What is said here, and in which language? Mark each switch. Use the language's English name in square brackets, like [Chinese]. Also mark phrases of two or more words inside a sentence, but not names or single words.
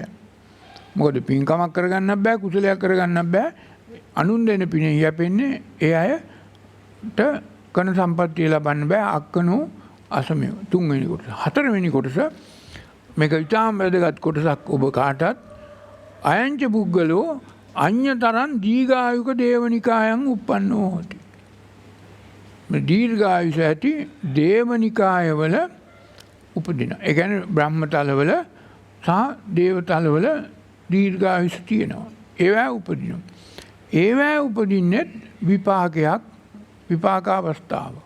[Sinhala] මොකද පින්කමක් කරගන්න බෑ, කුසලයක් කරගන්න බෑ. අනුන් දෙන පිනෙන් යැපෙන්නේ ඒ අයට කන සම්පත්තිය ලබන්න බෑ. [Pali] අක්කනෝ අසමයෝ. [Sinhala] තුන්වෙනි කොටස. හතරවෙනි කොටස මේක ඉතාම වැදගත් කොටසක්. ඔබ කාටත් [Pali] අයංච පුද්ගලෝ අඤ්‍යතරං දීඝායුක දේවනිකායන් උප්පන්නෝ හොති. [Sinhala] මේ දීර්ඝායුෂ ඇති දේවනිකායවල උපදින. ඒ කියන්නේ බ්‍රහ්මතලවල සහ දේවතලවල දීර්ඝායුෂ තියෙනවා. ඒවා උපදිනවා. ඒවා උපදින්නේ විපාක අවස්ථාවක්.